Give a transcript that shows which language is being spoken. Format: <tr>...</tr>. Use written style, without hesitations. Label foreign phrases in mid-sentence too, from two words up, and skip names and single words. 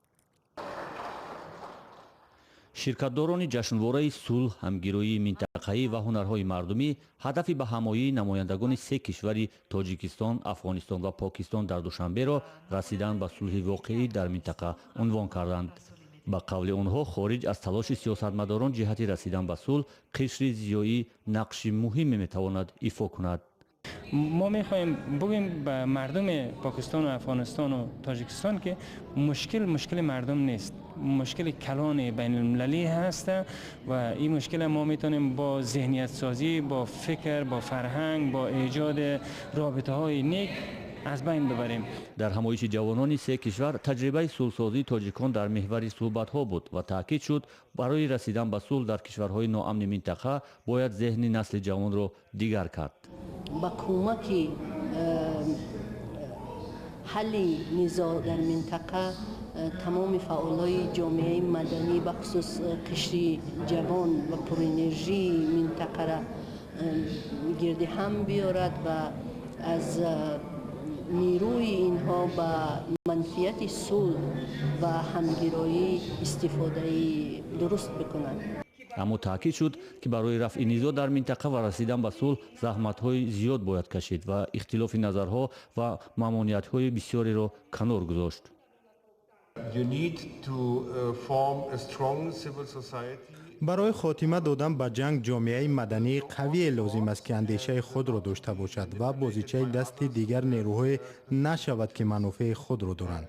<tg>ширкатдорони ҷашнвораи сулҳ, ҳамгироии минтақаӣ ва ҳунарҳои мардумӣ ҳадафи ба ҳамоии намояндагони се кишвари Тоҷикистон, Афғонистон ва Покистон дар Душанберо расидан ба сулҳи воқеӣ дар минтақа унвон карданд. ба қавли онҳо, хориҷ аз талоши сиёсатмадорон ҷиҳати расидан ба сулҳ, қишри зиёӣ нақши муҳиме метавонад ифо кунад.</tg> <fa>ما میخواهیم بگیم به مردم پاکستان و افغانستان و تاجیکستان که مشکل مردم نیست، مشکل کلان بین المللی هست و این مشکل ما میتونیم با ذهنیت سازی، با فکر، با فرهنگ، با ایجاد رابطه های نیک از بین ببریم.</fa> <tg>در ҳамоиши ҷавонони се кишвар таҷрибаи сулҳсозии тоҷикон дар меҳвари суҳбатҳо буд ва таъкид шуд, барои расидан ба сулҳ дар кишварҳои ноамни минтақа бояд зеҳни насли ҷавонро дигар кард.</tg> <fa>با کمک حل نزاع در منطقه تمام فعالای جامعه مدنی به خصوص قشر جوان و پر انرژی منطقه را گرد هم بیارد و از نیروی اینها به منفیت صلح و همگرایی استفاده درست بکنند.</fa> <tg>аммо таъкид шуд, ки барои рафъи низоъ дар минтақа ва расидан ба сулҳ заҳматҳои зиёд бояд кашид ва ихтилофи назарҳо ва мамнуъиятҳои бисёреро канор гузошт. барои хотима додан ба ҷанг ҷомеаи мадании қавие лозим аст, ки андешаи худро дошта бошад ва бозичаи дасти дигар нерӯҳое нашавад, ки манофеи худро доранд.</tg>